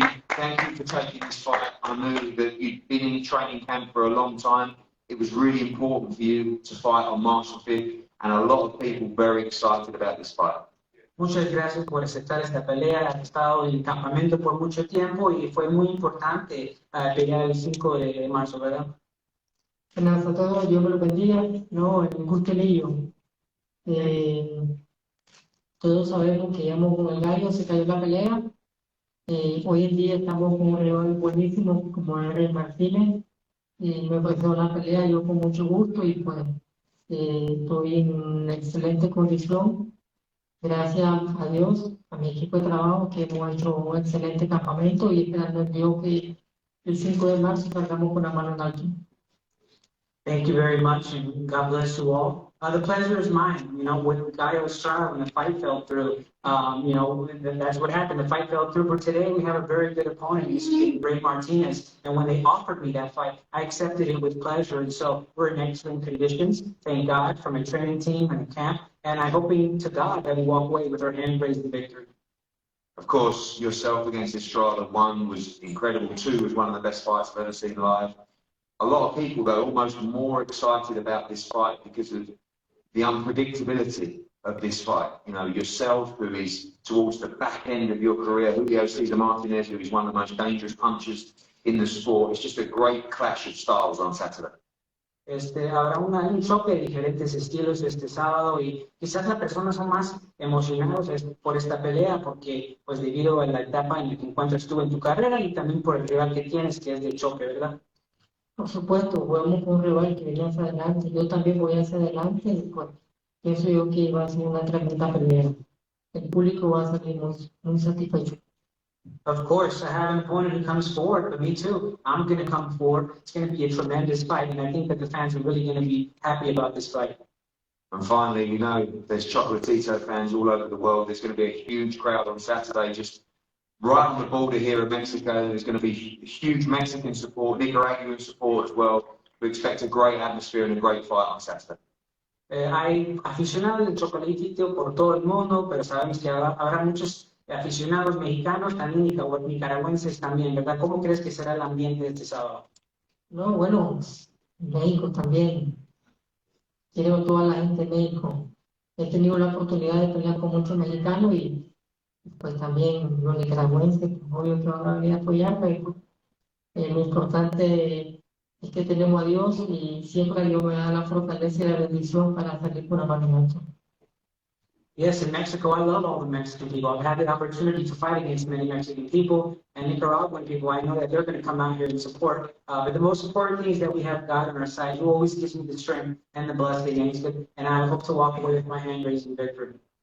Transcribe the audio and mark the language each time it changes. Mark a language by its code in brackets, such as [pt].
[en] Thank you for taking this fight. I know that you've been in training camp for a long time. It was really important for you to fight on March 5th, and a lot of people very excited about this fight. [es] Muchas gracias por aceptar esta pelea. He estado en campamento por mucho tiempo y fue muy importante pelear el 5 de marzo, ¿verdad? Buenas a todos, Dios me lo bendiga. No, en gusto lío. Todos sabemos que íbamos con el gallo, se cayó la pelea. Hoy en día estamos con un rival buenísimo como es Martinez. Me ofreció la pelea yo con mucho gusto y pues estoy en excelente condición. Gracias a Dios, a mi equipo de trabajo que hemos hecho un excelente campamento y esperando en Dios que el 5 de marzo salgamos con la mano en alto. [en] Thank you very much, and God bless you all. The pleasure is mine. You know, with Gallo's trial, when the fight fell through, you know, that's what happened. The fight fell through. But today we have a very good opponent. He's Ray Martinez. And when they offered me that fight, I accepted it with pleasure. And so we're in excellent conditions. Thank God for my training team and the camp. And I'm hoping to God that we walk away with our hand raised in victory. Of course, yourself against Estrada, 1 was incredible, 2 was one of the best fights I've ever seen live. A lot of people, though, almost more excited about this fight because of the unpredictability of this fight. You know, yourself, who is towards the back end of your career, Julio Cesar Martinez, who is one of the most dangerous punchers in the sport. It's just a great clash of styles on Saturday. [es] Habrá un choque de diferentes estilos este sábado y quizás las personas son más emocionados por esta pelea porque, pues, debido a la etapa en la que encuentras tú en tu carrera y también por el rival que tienes, que es de choque, ¿verdad? Por supuesto, jugamos con un rival que viene hacia adelante, yo también voy hacia adelante y pues pienso yo que va a ser una tremenda pelea. El público va a salir muy satisfecho. [en] Of course, I have an opponent who comes forward, but me too. I'm going to come forward. It's going to be a tremendous fight, and I think that the fans are really going to be happy about this fight. And finally, you know, there's Chocolatito fans all over the world. There's going to be a huge crowd on Saturday, just right on the border here in Mexico. There's going to be huge Mexican support, Nicaraguan support as well. We expect a great atmosphere and a great fight on Saturday. [es] Hay aficionados del Chocolatito por todo el mundo, pero sabemos que habrá muchos aficionados mexicanos, también nicaragüenses también, ¿verdad? ¿Cómo crees que será el ambiente de este sábado? No, bueno, México también. Quiero toda la gente de México. He tenido la oportunidad de pelear con muchos mexicanos y pues también los nicaragüenses, obvio que van a venir a apoyarme. Lo importante es que tenemos a Dios y siempre Dios me da la fortaleza y la bendición para salir con la mano en alto. [en] Yes, in Mexico, I love all the Mexican people. I've had the opportunity to fight against many Mexican people and Nicaraguan people. I know that they're going to come out here and support. But the most important thing is that we have God on our side, who always gives me the strength and the blessing. And I hope to walk away with my hand raised in victory.